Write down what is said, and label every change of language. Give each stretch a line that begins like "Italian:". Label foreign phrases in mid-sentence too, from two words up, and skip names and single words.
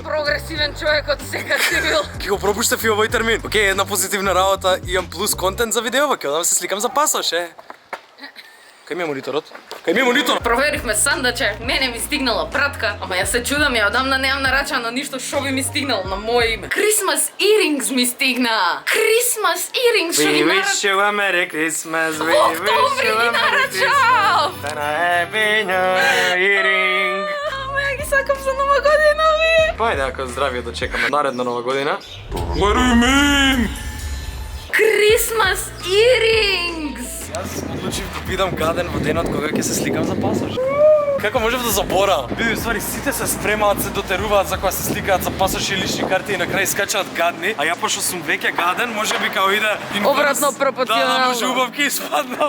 Macedonian: Прогресивен човек од сега си бил. Ќе го пропуштав и овој термин. Океј, една позитивна работа, имам плюс контент за видео, ќе да се сликам за пасош, Кај ми е мониторот? Кај ми е монитор? Проверивме сандаче, мене ми стигнала пратка, ама ја се чудам, ја одамна немам нарачано ништо што би ми стигнало на моје име.
English: Christmas earrings
Macedonian: ми стигна.
English: Christmas earrings
Macedonian: што ги нарачав.
English: you a Merry Christmas, we
Macedonian: Во октомври ги нарачав.
English: and a Happy New Year.
Macedonian: Ама ја ги сакам за нова година, ви. Па ајде, ако здравје да чекаме наредна нова година.
English: What do you mean? Christmas earrings.
Macedonian: Јас одлучив да бидам гаден во денот кога ќе се сликам за пасош. Како можев да заборавам? Види, ствари, сите се спремаат, се дотеруваат за кога се сликаат за пасош и лични карти и на крај скачаат гадни, а ја пошто сум веќе гаден, може би као иде Обратно пропорционално. Да, може убавки испаднам.